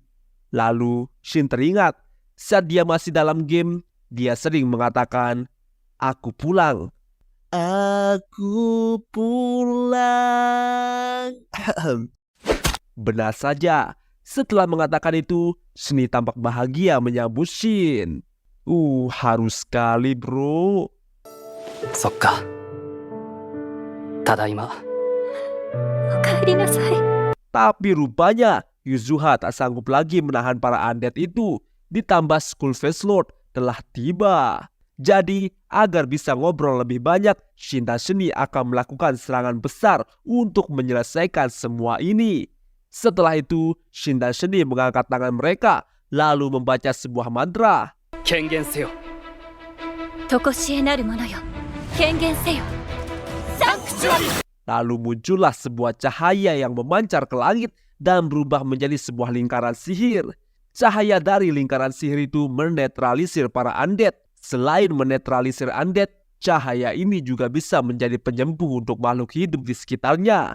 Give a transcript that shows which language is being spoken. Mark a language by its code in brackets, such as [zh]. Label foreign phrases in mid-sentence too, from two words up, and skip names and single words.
[id] Lalu Shin teringat saat dia masih dalam game, dia sering mengatakan, "Aku pulang. Aku pulang." Benar saja, setelah mengatakan itu, Shini tampak bahagia menyambut Shin. Harus sekali bro. [ja] そっか。ただいま。おかえりなさい。 [id] Tapi rupanya Yuzuha tak sanggup lagi menahan para undead itu. Ditambah Skull Face Lord telah tiba. Jadi agar bisa ngobrol lebih banyak, Shin dan Shini akan melakukan serangan besar untuk menyelesaikan semua ini. Setelah itu Shin dan Shini mengangkat tangan mereka lalu membaca sebuah mantra. [ja] 権限せよ。とこしえなる者よ。権限せよ。サンクチュアリ。 [id] Lalu muncullah sebuah cahaya yang memancar ke langit dan berubah menjadi sebuah lingkaran sihir. Cahaya dari lingkaran sihir itu menetralisir para undead. Selain menetralisir undead, cahaya ini juga bisa menjadi penyembuh untuk makhluk hidup di sekitarnya.